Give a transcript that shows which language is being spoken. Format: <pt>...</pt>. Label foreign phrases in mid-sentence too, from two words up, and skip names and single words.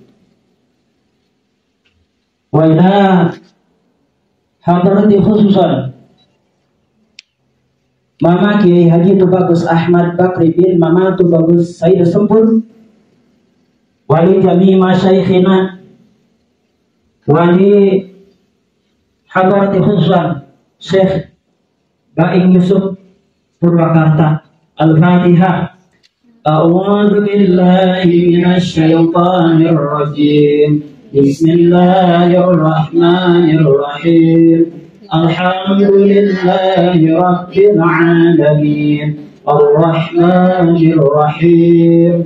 <ar>وإلى حضرة خصوصا ماما كياهي حاج تباغوس أحمد بكري بن ماما تباغوس سعيد سمبور، ولي جميع مشايخنا، ولي حضرة خصوصا شيخ باعين يوسف بورواكارتا. الفاتحة. أعوذ بالله من الشيطان الرجيم. بسم الله الرحمن الرحيم. الحمد لله رب العالمين. الرحمن الرحيم.</ar>